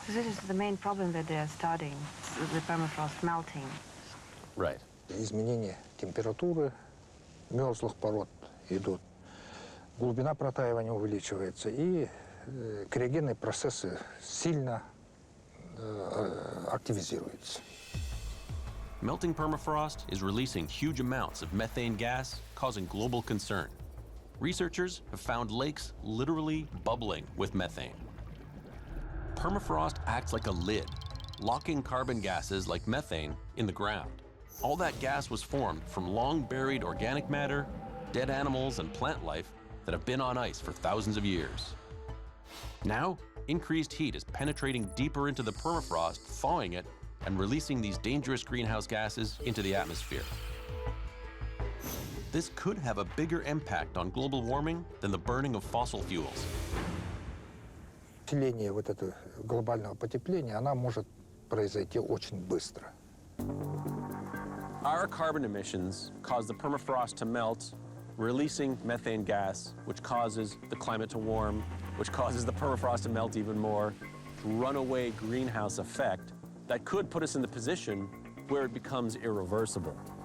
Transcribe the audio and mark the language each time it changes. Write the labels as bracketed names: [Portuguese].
[English] This is the main problem that they are studying, the permafrost melting. Right. [Russian] Изменение температуры мерзлых пород идут. Глубина протаивания увеличивается, и криогенные процессы сильно активизируются. [English] Melting permafrost is releasing huge amounts of methane gas, causing global concern. Researchers have found lakes literally bubbling with methane. Permafrost acts like a lid, locking carbon gases like methane in the ground. All that gas was formed from long-buried organic matter, dead animals, and plant life that have been on ice for thousands of years. Now, increased heat is penetrating deeper into the permafrost, thawing it, and releasing these dangerous greenhouse gases into the atmosphere. This could have a bigger impact on global warming than the burning of fossil fuels. [Russian] Усиление вот этого глобального потепления, она может произойти очень быстро. [English] Our carbon emissions cause the permafrost to melt, releasing methane gas, which causes the climate to warm, which causes the permafrost to melt even more. Runaway greenhouse effect that could put us in the position where it becomes irreversible.